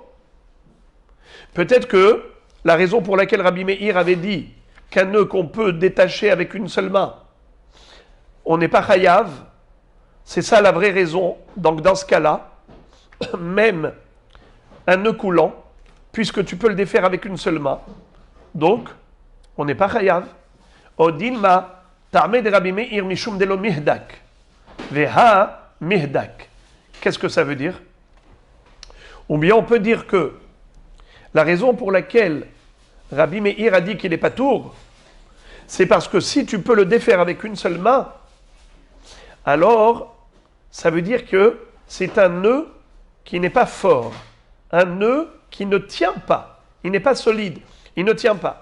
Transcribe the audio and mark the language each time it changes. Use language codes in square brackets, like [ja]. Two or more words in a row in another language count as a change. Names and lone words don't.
[fr] Peut-être que la raison pour laquelle Rabbi Meir avait dit qu'un nœud qu'on peut détacher avec une seule main, on n'est pas chayav, c'est ça la vraie raison. Donc dans ce cas-là, même un nœud coulant, puisque tu peux le défaire avec une seule main, donc on n'est pas chayav. [arc] ודילמא טעמיה דרבי מאיר משום דלא מיהדק. והא מיהדק. [fr] Qu'est-ce que ça veut dire? Ou bien on peut dire que la raison pour laquelle Rabbi Meir a dit qu'il n'est pas tour, c'est parce que si tu peux le défaire avec une seule main, alors ça veut dire que c'est un nœud qui n'est pas fort, un nœud qui ne tient pas, il n'est pas solide, il ne tient pas.